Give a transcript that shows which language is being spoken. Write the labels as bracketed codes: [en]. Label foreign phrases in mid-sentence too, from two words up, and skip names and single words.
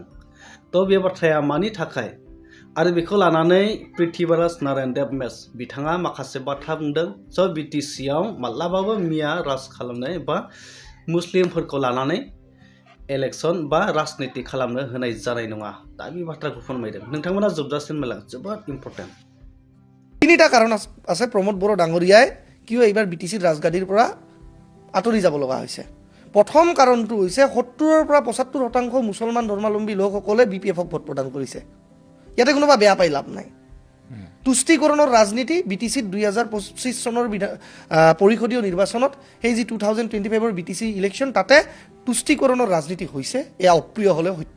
[brx] तो बे बाथ्राया मानि थाखाय आरो बेखौ लानानै पृथ्वीराज नारायण देव मेस बिथाङा माखासे बाथ्रा बुंदों। स' बिटिसिआव माब्लाबाबो मिया राज खालामनाय बा मुस्लिमफोरखौ लानानै इलेक्शन बा राजनीति खालामनो होनाय जानाय नङा, दा बे बाथ्राखौ फोरमायदों। नोंथांमोना जोबजासिम नायलां जोबोद इम्पर्टेन्ट। [as] তিনিটা কাৰণ আছে প্ৰমোদ বড়ো ডাঙৰীয়াই কিয় এইবাৰ BTCৰ ৰাজগাদীৰ পৰা আঁতৰি যাব লগা হৈছে। প্ৰথম কাৰণটো হৈছে 70-ৰ পৰা 75% মুছলমান ধৰ্মাৱলম্বী লোকসকলে BPF-ক ভোট প্ৰদান কৰিছে। ইয়াতে কোনোবা বেয়া পাই লাভ নাই। তুষ্টিকৰণৰ ৰাজনীতি BTCত 2025 চনৰ পৰিষদীয় নিৰ্বাচনত সেই যি 2025ৰ BTC ইলেকশ্যন তাতে তুষ্টিকৰণৰ ৰাজনীতি হৈছে, এয়া অপ্ৰিয় হ'লেও সত্য।